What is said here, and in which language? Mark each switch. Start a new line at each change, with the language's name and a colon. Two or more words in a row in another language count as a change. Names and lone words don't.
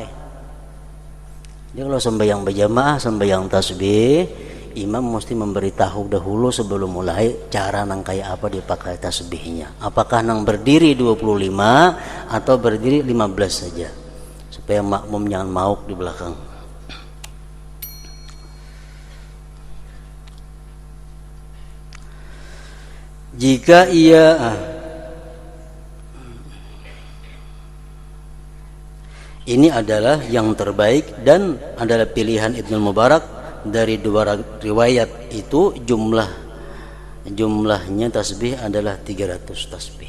Indonesian: Jadi kalau sembahyang berjamaah, sembahyang tasbih, imam mesti memberitahu dahulu sebelum mulai cara nang kayak apa dipakai tasbihnya. Apakah nang berdiri 25 atau berdiri 15 saja. Supaya makmum jangan mauk di belakang. Jika ia ini adalah yang terbaik dan adalah pilihan Ibnu Mubarak dari dua riwayat itu jumlahnya tasbih adalah 300 tasbih.